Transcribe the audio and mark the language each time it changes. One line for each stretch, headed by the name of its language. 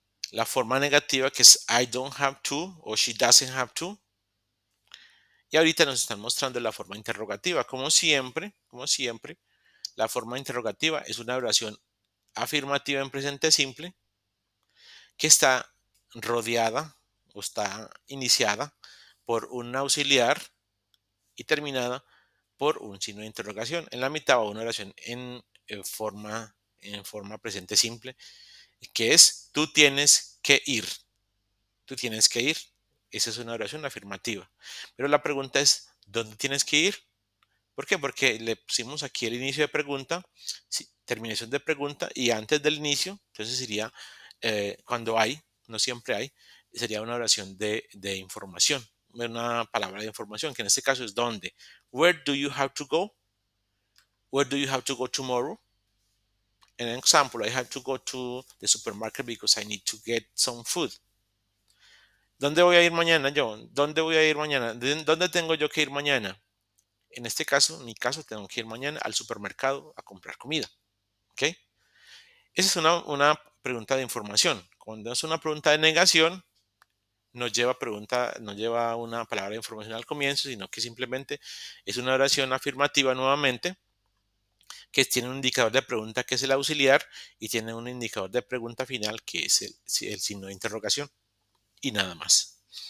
Spanish: La forma negativa, que es
English: I don't have to
Spanish: o
English: she doesn't have to.
Spanish: Y ahorita nos están mostrando la forma interrogativa. Como siempre, la forma interrogativa es una oración afirmativa en presente simple que está rodeada o está iniciada por un auxiliar y terminada por un signo de interrogación. En la mitad va una oración en forma presente simple, que es tú tienes que ir. Tú tienes que ir. Esa es una oración afirmativa. Pero la pregunta es, ¿dónde tienes que ir? ¿Por qué? Porque le pusimos aquí el inicio de pregunta, terminación de pregunta y antes del inicio, entonces sería cuando hay, no siempre hay, sería una oración de información, una palabra de información, que en este caso es ¿dónde?
English: Where do you have to go? Where do you have to go tomorrow? En an example, I have to go to the supermarket because I need to get some food.
Spanish: ¿Dónde voy a ir mañana yo? ¿Dónde voy a ir mañana? ¿Dónde tengo yo que ir mañana? En este caso, en mi caso, tengo que ir mañana al supermercado a comprar comida. ¿Ok? Esa es una pregunta de información. Cuando es una pregunta de negación, no lleva una palabra de información al comienzo, sino que simplemente es una oración afirmativa nuevamente, que tiene un indicador de pregunta que es el auxiliar y tiene un indicador de pregunta final que es el signo de interrogación y nada más.